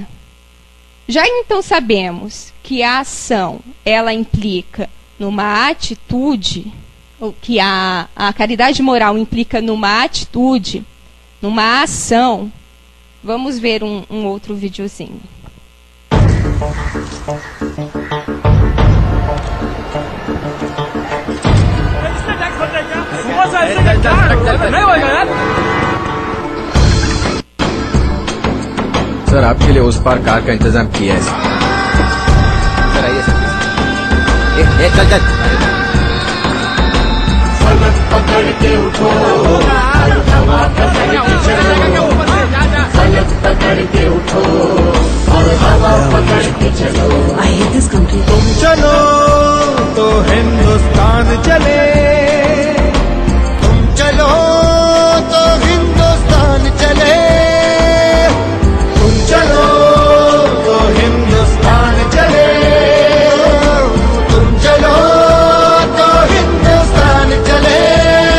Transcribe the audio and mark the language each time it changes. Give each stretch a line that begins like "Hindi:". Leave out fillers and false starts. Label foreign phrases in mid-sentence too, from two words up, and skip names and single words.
Portuguese: Já então sabemos que a ação, ela implica numa atitude, ou que a caridade moral implica numa atitude, numa ação. Vamos ver um outro videozinho.
Hindi: सर आपके लिए उस पार कार का इंतजाम किया है सर आइए सर चल चल सनक पकड़ के उठो हवा पकड़ के चलो सनक पकड़ के उठो और हवा पकड़ के चलो
English: I hate this country
Hindi: तुम चलो तो हिंदुस्तान चले तुम चलो तो हिंदुस्तान चले चलो तो हिंदुस्तान चले तुम चलो तो हिंदुस्तान चले